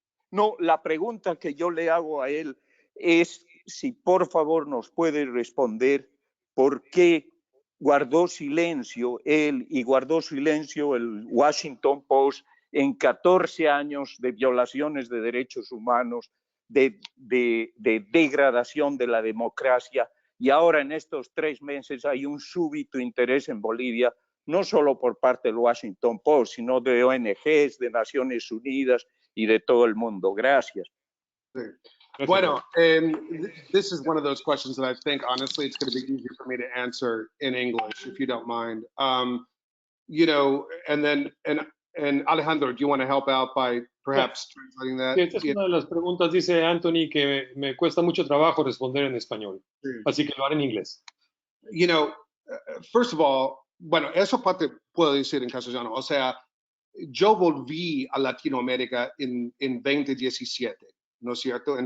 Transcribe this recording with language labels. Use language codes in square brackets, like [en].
[es] No, la pregunta que yo le hago a él es si por favor nos puede responder por qué guardó silencio él y guardó silencio el Washington Post en 14 años de violaciones de derechos humanos, de degradación de la democracia, y ahora en estos 3 meses hay un súbito interés en Bolivia, no solo por parte del Washington Post, sino de ONGs, de Naciones Unidas y de todo el mundo. Gracias. [en] Bueno, this is one of those questions that I think, honestly, it's going to be easier for me to answer in English, if you don't mind. You know, and Alejandro, do you want to help out by perhaps translating that? [es] Esta es una de las preguntas, dice Anthony, que me cuesta mucho trabajo responder en español, así que lo haré en inglés. [en] You know, first of all, [es] bueno, eso parte puedo decir en castellano, o sea, yo volví a Latinoamérica en 2017, ¿no es cierto?